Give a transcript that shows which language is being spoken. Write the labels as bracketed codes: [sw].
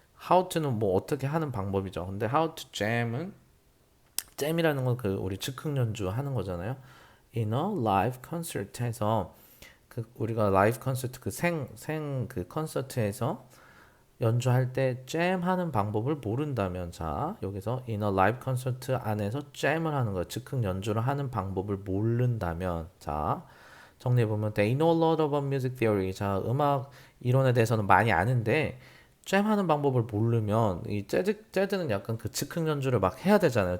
[ko] how to는 뭐 어떻게 하는 방법이죠. 근데 how to jam은 jam이라는 건 그 우리 즉흥 연주 하는 거잖아요. [en] in a live concert [ko] 해서 그 우리가 라이브 콘서트 그 생 그 콘서트에서 연주할 때 잼하는 방법을 모른다면 자 여기서 in a live concert 안에서 잼을 하는 거예요. 즉흥 연주를 하는 방법을 모른다면 자 정리해보면 [en] they know a lot about music theory. [ko] 자, 음악 이론에 대해서는 많이 아는데 잼하는 방법을 모르면 이 재즈는 약간 그 즉흥 연주를 막 해야 되잖아요.